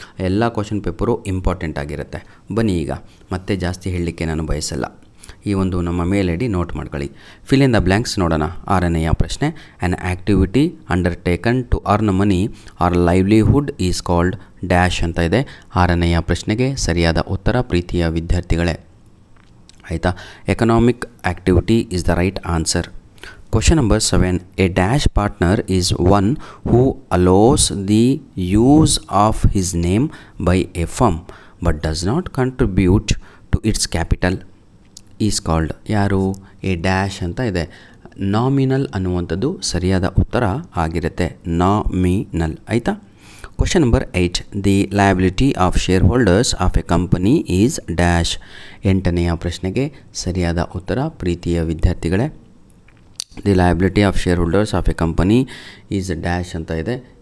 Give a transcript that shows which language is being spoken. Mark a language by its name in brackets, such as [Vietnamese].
[Kannada] ಎಲ್ಲ question paper important ಆಗಿರುತ್ತೆ. ಬನ್ನಿ ಈಗ ಮತ್ತೆ ಜಾಸ್ತಿ ಹೇಳಲಿಕ್ಕೆ ನಾನು ಬಯಸಲ್ಲ, ಈ ಒಂದು ನಮ್ಮ ಮೇಲ್ ID ನೋಟ್ ಮಾಡ್ಕೊಳ್ಳಿ. [English] fill in the blanks [Kannada] ನೋಡೋಣ. 6ನೆಯ ಪ್ರಶ್ನೆ, [English] an activity undertaken to earn money or livelihood is called dash [Kannada] ಅಂತ ಇದೆ. 6ನೆಯ ಪ್ರಶ್ನೆಗೆ ಸರಿಯಾದ ಉತ್ತರ ಪ್ರೀತಿಯ ವಿದ್ಯಾರ್ಥಿಗಳೇ, ಆಯಿತಾ, [English] Economic activity is the right answer. Question number 7, a dash partner is one who allows the use of his name by a firm but does not contribute to its capital is called. [Kannada] ಯಾರು? [English] a dash [Kannada] ಅಂತ ಇದೆ. Nominal ಅನ್ನುವಂಥದ್ದು ಸರಿಯಾದ ಉತ್ತರ ಆಗಿರುತ್ತೆ. Nominal, ಆಯಿತಾ. [English] Question number 8, the liability of shareholders of a company is dash. [Kannada] 8ನೆಯ ಪ್ರಶ್ನೆಗೆ ಸರಿಯಾದ ಉತ್ತರ ಪ್ರೀತಿಯ ವಿದ್ಯಾರ್ಥಿಗಳೇ, [English] the liability of shareholders of a company is dash [Kannada] ಅಂತ ಇದೆ.